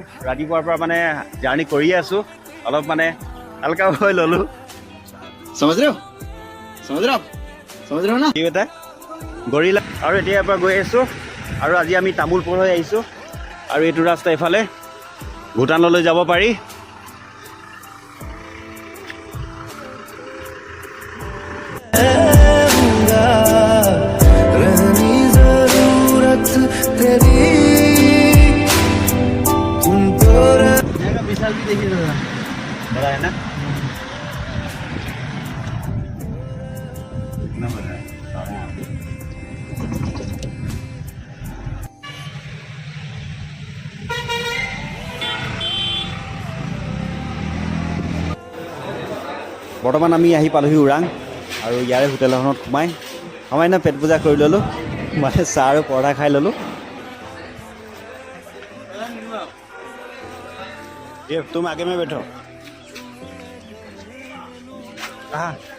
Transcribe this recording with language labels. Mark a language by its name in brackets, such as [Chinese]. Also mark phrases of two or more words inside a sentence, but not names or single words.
[Assamese] ৰাতিপুৱাৰ পৰা মানে জাৰ্ণি কৰিয়ে আছোঁ, অলপ মানে হালকা হৈ ল'লোঁ। সমজ না কি এটা গৰিলা। আৰু এতিয়া ইয়াৰ পৰা গৈ আছোঁ। আৰু আজি আমি তামোলপুৰ হৈ আহিছোঁ। আৰু এইটো ৰাস্তা এইফালে ভূটানলৈ যাব পাৰি। [Hindi] विशाल भी देखिए दादा, बड़ा है ना? कितना बड़ा है? [Assamese] বৰ্তমান আমি আহি পালোহি ওৰাং। আৰু ইয়াৰে হোটেল এখনত সোমাই পেট পূজা কৰি ল'লোঁ, মানে চাহ আৰু পৰঠা খাই ল'লোঁ। [Hindi] ये तुम आगे में बैठो। कहाँ?